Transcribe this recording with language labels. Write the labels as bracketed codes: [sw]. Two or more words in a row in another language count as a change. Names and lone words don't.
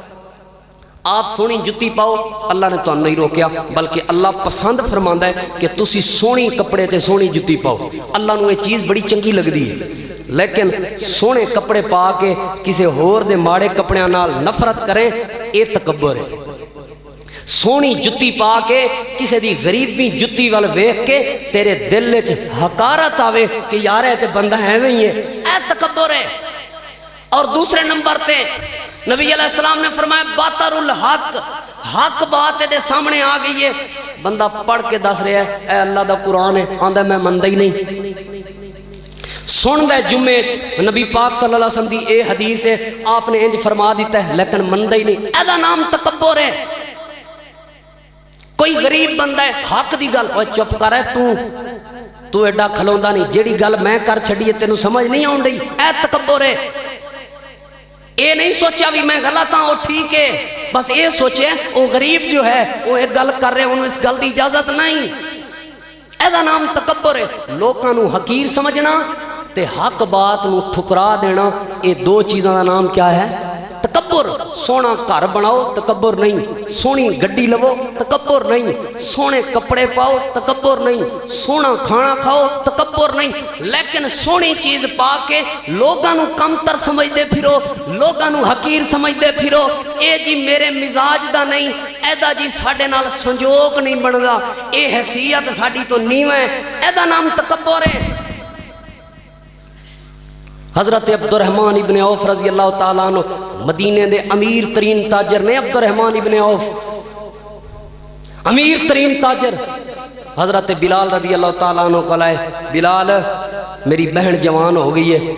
[pa] آپ سونی جُتی پاؤ اللہ نے تو نہیں روکیا بلکہ اللہ پسند فرماندا ہے کہ تسی سونی کپڑے تے سونی جُتی پاؤ اللہ نو یہ چیز بڑی چنگی لگ دی ہے لیکن سونے کپڑے پا کے کسی ہور دے ماڑے کپڑیاں نال نفرت کریں اے تکبر ہے سونی جُتی پا کے کسی دی غریبی جُتی وال ویکھ کے تیرے دل وچ حقارت آوے کہ یار اے تے بندہ ایویں ہی ہے اے تکبر ہے اور دوسرے نمبر تے نبی علیہ السلام نے فرمایا [ar] باطر الحق [pa] حق بات دے سامنے آ گئی ہے بندہ پڑھ کے دس رہا ہے اے اللہ دا قرآن ہے آندا میں مندا ہی نہیں سن دے جمعے نبی پاک [ar] صلی اللہ علیہ وسلم [pa] دی اے حدیث ہے آپ نے انج فرما دیتا ہے لیکن مندا ہی نہیں اے دا نام تکبر ہے کوئی غریب بندہ ہے حق دی گل اوے چپ کر ہے تو ایڈا کھلوندا نہیں جیڑی گل میں کر چھڈی ہے تینوں سمجھ نہیں آون ڈئی اے تکبر ہے اے نہیں سوچا بھی میں غلط ہاں وہ ٹھیک ہے بس اے سوچے وہ غریب جو ہے وہ ایک گل کر رہے انہوں اس گل دی اجازت نہیں ایسا نام تکبر ہے لوکاں نو حقیر سمجھنا تے حق بات نو ٹھکرا دینا اے دو چیزاں دا نام کیا ہے تکبر سونا گھر بناؤ تکبر نہیں سونی گڈی لو تکبر نہیں سونے کپڑے پاؤ تکبر نہیں سونا کھانا کھاؤ تکبر نہیں لیکن سونی چیز پا کے لوگاں نو کم تر سمجھدے پھرو لوگاں نو حقیر سمجھدے پھرو اے جی میرے مزاج دا نہیں ایدا جی ساڈے نال سنجوگ نہیں بندا اے حیثیت ساڈی تو نیواں ہے ایدا نام تکبر ہے حضرت عبد الرحمن ابن عوف [ar] رضی اللہ تعالیٰ عنہ [pa] مدینے دے امیر ترین تاجر نے عبد الرحمن ابن عوف امیر ترین تاجر حضرت بلال [ar] رضی اللہ تعالیٰ عنہ [pa] کو لائے بلال میری بہن جوان ہو گئی ہے